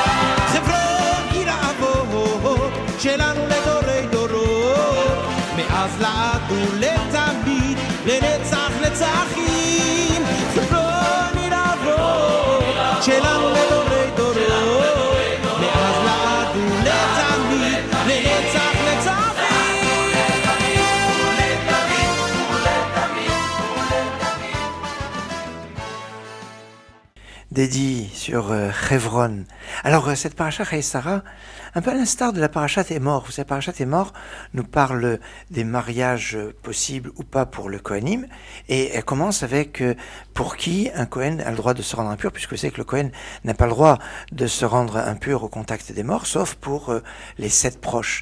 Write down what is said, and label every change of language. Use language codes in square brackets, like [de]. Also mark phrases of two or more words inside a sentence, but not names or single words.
[he] חברון עיר האבות שלנו לדורי דורות, מאז לעד ולתמיד, לנצח נצחים. חברון עיר האבות שלנו לדורי דורות, מאז לעד ולתמיד, לנצח נצחים. [fr] Dédié sur Hebron. Alors cette paracha Chayei Sarah, un peu à l'instar de la paracha Emor. Vous savez, la paracha Emor nous parle des mariages possibles ou pas pour le Kohanim, et elle commence avec pour qui un Kohen a le droit de se rendre impur, puisque vous savez que le Kohen n'a pas le droit de se rendre impur au contact des morts, sauf pour les 7 proches.